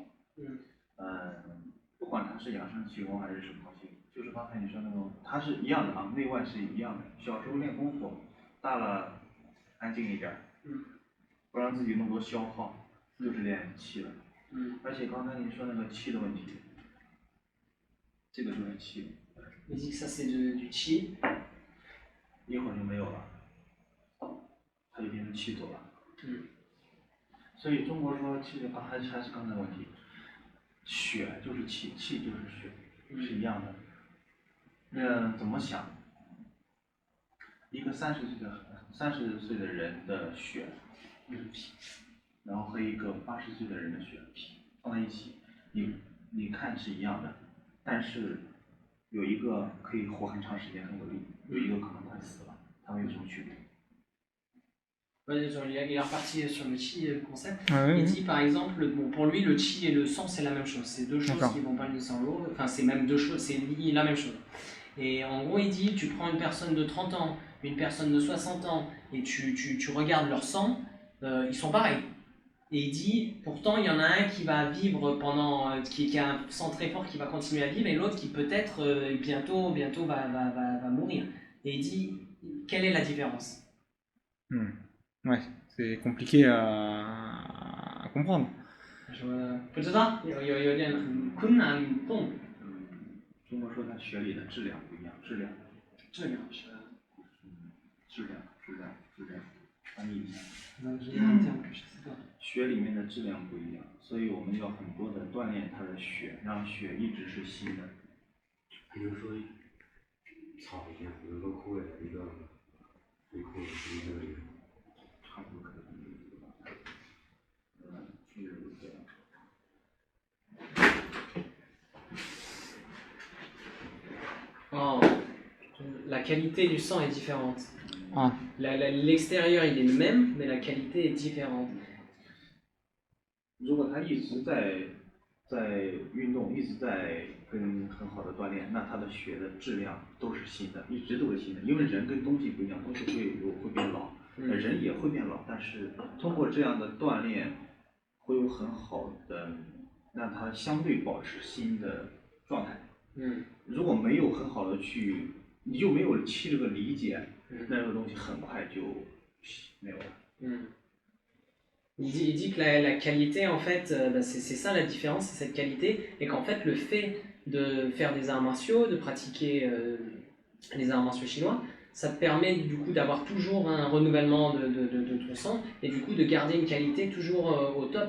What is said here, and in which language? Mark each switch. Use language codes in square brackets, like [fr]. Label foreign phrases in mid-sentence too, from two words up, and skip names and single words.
[zh] 不管它是养生气功还是什么东西，就是刚才你说那种，它是一样的啊，内外是一样的。小时候练功夫，大了安静一点，不让自己那么多消耗，就是练气了。而且刚才你说那个气的问题，这个就是气。 [fr] 你 dit que ça c'est du qi。 [zh] 一会儿就没有了，它就变成气走了。所以中国说气的话，还是刚才的问题，血就是气，气就是血，是一样的。怎么想？一个30岁的人的血，然后和一个80岁的人的血放在一起，你看是一样的，但是有一个可以活很长时间很有力，有一个可能快死了，它们有什么区别？ [fr] Il est reparti sur le chi et le concept. Ouais, il dit par exemple, bon, pour lui, le chi et le sang c'est la même chose. C'est deux choses qui vont pas l'une sans l'autre. Enfin, c'est même deux choses, c'est la même chose. Et en gros, il dit, tu prends une personne de 30 ans, une personne de 60 ans, et tu regardes leur sang, ils sont pareils. Et il dit, pourtant, il y en a un qui va vivre pendant, qui a un sang très fort, qui va continuer à vivre, et l'autre qui peut-être bientôt va mourir. Et il dit, quelle est la différence? Ouais, c'est compliqué à comprendre. [zh] 不知道，有点很困难懂。中国说它血里的质量不一样，质量是。翻译一下。血里面的质量不一样，所以我们要很多的锻炼它的血，让血一直是新的。比如说草一样，有一个枯萎的，一个没枯萎的，一个人。差不多可以。 [fr] Oh, la qualité du sang est différente. L'extérieur il est le même, mais la qualité est différente. [zh] 如果他一直在运动，一直在跟很好的锻炼，那他的血的质量都是新的，一直都是新的。因为人跟东西不一样，东西会变老，人也会变老，但是通过这样的锻炼，会有很好的让他相对保持新的状态。如果没有很好的去，你就没有气这个理解，那个东西很快就没有了。 [fr] Il dit que la qualité, en fait, c'est ça la différence, c'est cette qualité, et qu'en fait, le fait de faire des arts martiaux, de pratiquer les arts martiaux chinois, ça te permet du coup d'avoir toujours un renouvellement de ton sang, et du coup de garder une qualité toujours au top.